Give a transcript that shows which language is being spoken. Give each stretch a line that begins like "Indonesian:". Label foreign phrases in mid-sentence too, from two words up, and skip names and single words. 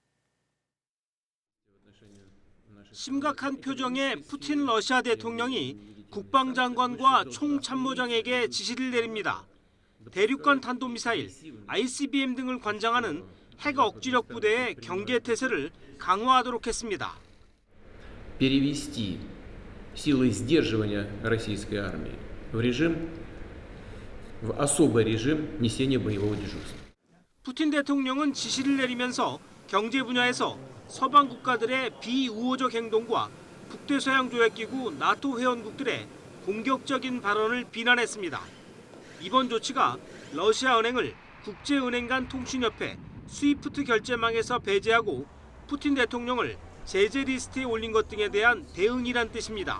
Korean: 심각한 표정의 푸틴 러시아 대통령이 국방장관과 총참모장에게 지시를 내립니다. 대륙간 탄도미사일, ICBM 등을 관장하는 핵 억지력 부대의 경계태세를 강화하도록 했습니다.
Russian: Перевести силы сдерживания российской армии в режим в особый режим несения боевого дежурства.
Korean: 푸틴 대통령은 지시를 내리면서 경제 분야에서 서방 국가들의 비우호적 행동과 북대서양 조약기구 나토 회원국들의 공격적인 발언을 비난했습니다. 이번 조치가 러시아 은행을 국제은행 간 통신협회 스위프트 결제망에서 배제하고 푸틴 대통령을 제재 리스트에 올린 것 등에 대한 대응이란 뜻입니다.